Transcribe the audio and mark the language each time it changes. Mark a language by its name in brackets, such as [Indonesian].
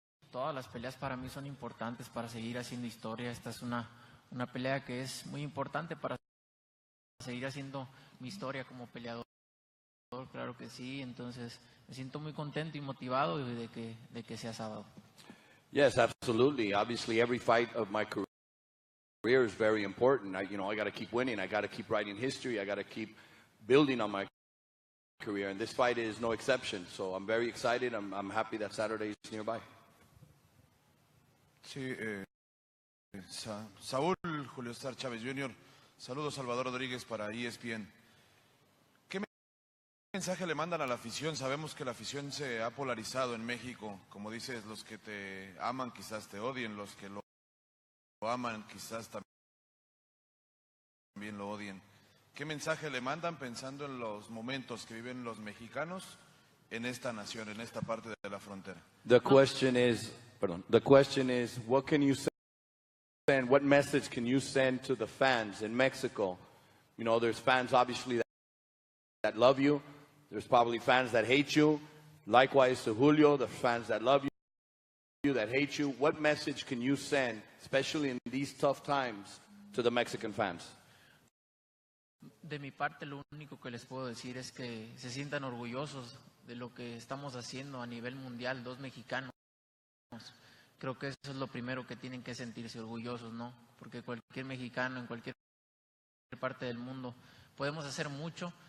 [Spanish] Todas las peleas para mí son importantes para seguir haciendo historia. Esta es una pelea que es muy importante para seguir haciendo mi historia como peleador. Claro que sí. Entonces me siento muy contento y motivado de que sea sábado. [English] Yes, absolutely. Obviously, every fight of my career is very important. I got to keep winning. I got to keep writing history. I got to keep building on my career, and this fight is no exception. So I'm very excited. I'm happy that Saturday is nearby. [Spanish] Sí, Saúl Julio César Chávez Jr. Saludos, Salvador Rodríguez para ESPN. ¿Qué mensaje le mandan a la afición? Sabemos que la afición se ha polarizado en México. Como dices, los que te aman quizás te odien, los que lo aman quizás también lo odien. ¿Qué mensaje le mandan pensando en los momentos que viven los mexicanos en esta nación, en esta parte de la frontera? [English] The question is, what can you send? What message can you send to the fans in Mexico? There's fans obviously that love you. There's probably fans that hate you. Likewise to Julio, the fans that love you, that hate you. What message can you send, especially in these tough times, to the Mexican fans? [Spanish] De mi parte, lo único que les puedo decir es que se sientan orgullosos de lo que estamos haciendo a nivel mundial, dos mexicanos. Creo que eso es lo primero que tienen que sentirse orgullosos, ¿no? Porque cualquier mexicano en cualquier parte del mundo podemos hacer mucho.